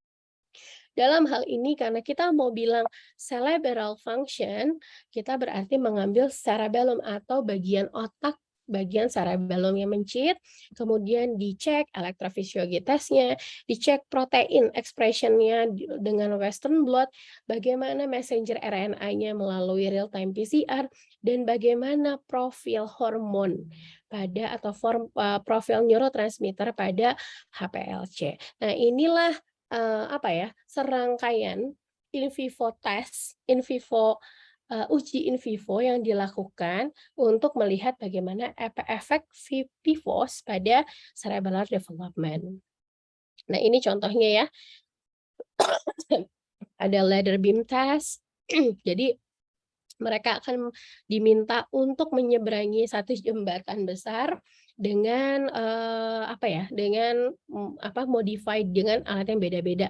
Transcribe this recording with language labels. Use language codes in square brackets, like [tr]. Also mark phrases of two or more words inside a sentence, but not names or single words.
[id] Dalam hal ini karena kita mau bilang [en] cerebral function, [id] kita berarti mengambil cerebellum atau bagian otak bagian cerebellum yang mencit, kemudian dicek [en] electrophysiology testnya, [id] dicek [en] protein expression-nya [id] dengan [en] Western blot, [id] bagaimana [en] messenger RNA-nya [id] melalui real-time PCR, dan bagaimana profil hormon pada atau profil neurotransmitter pada HPLC. Nah, inilah serangkaian [en] in vivo test, [id] uji [la] in vivo [id] yang dilakukan untuk melihat bagaimana efek PIVOS pada [en] cerebral development. [id] Nah, ini contohnya ya. Ada [en] ladder beam test. [id] Jadi mereka akan diminta untuk menyeberangi satu jembatan besar dengan modified dengan alat yang beda-beda.